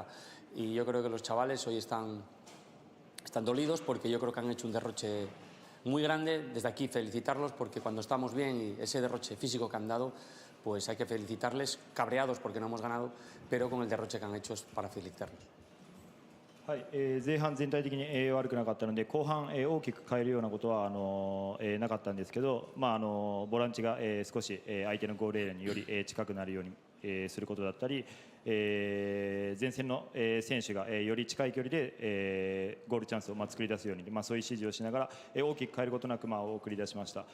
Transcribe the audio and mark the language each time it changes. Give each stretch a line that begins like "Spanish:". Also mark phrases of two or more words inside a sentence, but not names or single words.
Spanish: Y yo creo que los chavales hoy están dolidos porque yo creo que han hecho un derroche muy grande. Desde aquí felicitarlos porque cuando estamos bien y ese derroche físico que han dado, pues hay que felicitarles, cabreados porque no hemos ganado, pero con el derroche que han hecho es para felicitarlos.
Japanese: はい、前半全体的に、悪くなかったので後半、大きく変えるようなことはなかったんですけど、ボランチが、少し、相手のゴールエリアにより、近くなるように、することだったり、前線の、選手が、より近い距離で、ゴールチャンスを、作り出すように、そういう指示をしながら、大きく変えることなく、送り出しました。